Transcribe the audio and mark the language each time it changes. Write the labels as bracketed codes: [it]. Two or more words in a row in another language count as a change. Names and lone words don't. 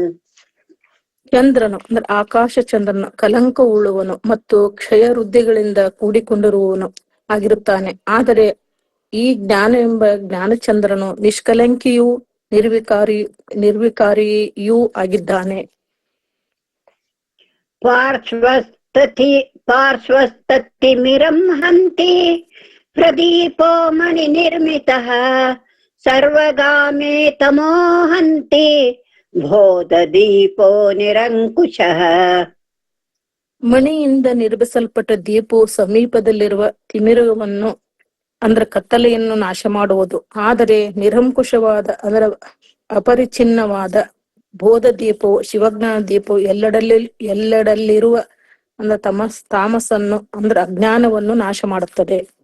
[kn] ಚಂದ್ರನು ಅಂದ್ರೆ ಆಕಾಶ ಚಂದ್ರನು ಕಲಂಕ ಉಳ್ಳುವನು ಮತ್ತು ಕ್ಷಯ ವೃದ್ಧಿಗಳಿಂದ ಕೂಡಿಕೊಂಡಿರುವವನು ಆಗಿರುತ್ತಾನೆ. ಆದರೆ ಈ ಜ್ಞಾನ ಎಂಬ ಜ್ಞಾನಚಂದ್ರನು ನಿಷ್ಕಲಂಕಿಯೂ ನಿರ್ವಿಕಾರಿಯೂ ಆಗಿದ್ದಾನೆ. [sa] ಪಾರ್ಶ್ವಸ್ತತಿಮಿರಂ ಹಂತಿ ಪ್ರದೀಪೋ ಮಣಿ ನಿರ್ಮಿತಃ ಸರ್ವಗಾಮೇ ತಮೋ ಹಂತಿ ಬೋಧ ದೀಪೋ ನಿರಂಕುಶಃ. [kn] ಮಣಿಯಿಂದ ನಿರ್ಮಿಸಲ್ಪಟ್ಟ ದೀಪವು ಸಮೀಪದಲ್ಲಿರುವ ತಿಮಿರವನ್ನು ಅಂದ್ರೆ ಕತ್ತಲೆಯನ್ನು ನಾಶ ಮಾಡುವುದು. ಆದರೆ ನಿರಂಕುಶವಾದ ಅದರ ಅಪರಿಚಿನ್ನವಾದ ಬೋಧ ದೀಪವು ಶಿವಜ್ಞಾನ ದೀಪವು ಎಲ್ಲೆಡಲ್ಲಿರುವ ಅಂದ್ರೆ ತಾಮಸನ್ನು ಅಂದ್ರೆ ಅಜ್ಞಾನವನ್ನು ನಾಶ ಮಾಡುತ್ತದೆ.